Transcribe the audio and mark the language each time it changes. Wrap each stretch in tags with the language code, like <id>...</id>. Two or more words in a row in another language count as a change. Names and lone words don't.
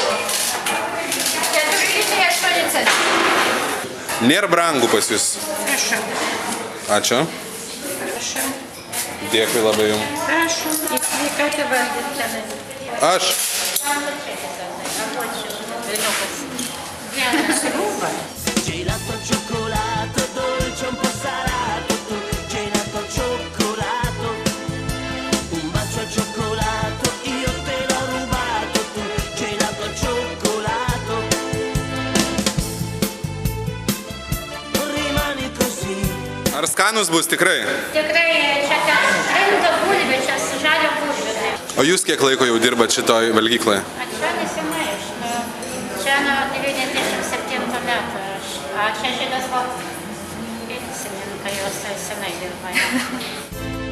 <lt>4,8 centų. Nėra brangų pas jūs. Prašau. Ačiū. Prašau. Dėkui labai jums. Prašau. Į sveikatą valgyti tenai. Aš. Vieną sriubą.</lt> <it>Gelato cioccolato dolce un po' salato tu gelato cioccolato un bacio al cioccolato io te l'ho rubato tu gelato cioccolato rimani così.</it> <lt>Ar skanus bus tikrai? Tikrai čia rinda bulvė, čia žalio bulvė. O jūs kiek laiko jau dirbat šitoj valgykloje? Čia nesenai, čia nuo 97 metų. A čia šitas pensininkai, jos senai dirba.</lt>